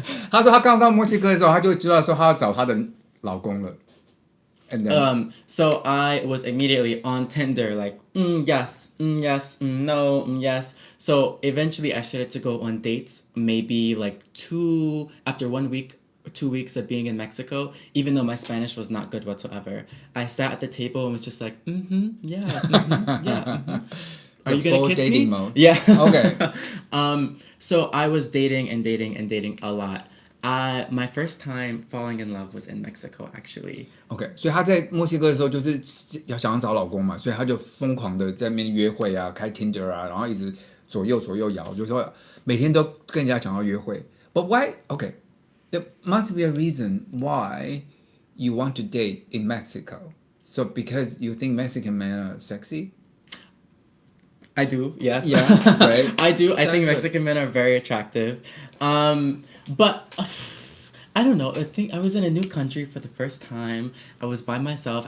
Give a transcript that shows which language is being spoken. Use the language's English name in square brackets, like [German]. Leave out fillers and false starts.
[Chinese] 他说他刚到墨西哥的时候，他就知道说他要找他的老公了。 [English] And then, so I was immediately on Tinder, like, yes, no, yes. So eventually I started to go on dates, maybe like after 1 week, 2 weeks of being in Mexico, even though my Spanish was not good whatsoever. I sat at the table and was just like, yeah. Are you gonna kiss me? Mode. Yeah. Okay. So I was dating a lot. My first time falling in love was in Mexico, actually. [Chinese] Okay, 所以他在墨西哥的时候就是想要找老公嘛，所以他就疯狂的在那边约会啊，开 Tinder 啊，然后一直左右摇，就是说每天都跟人家讲要约会。 [English] But why? Okay, there must be a reason why you want to date in Mexico. So because you think Mexican men are sexy? I do, yes. Yeah, right. I do. I think Mexican men are very attractive. But I don't know. I think I was in a new country for the first time. I was by myself.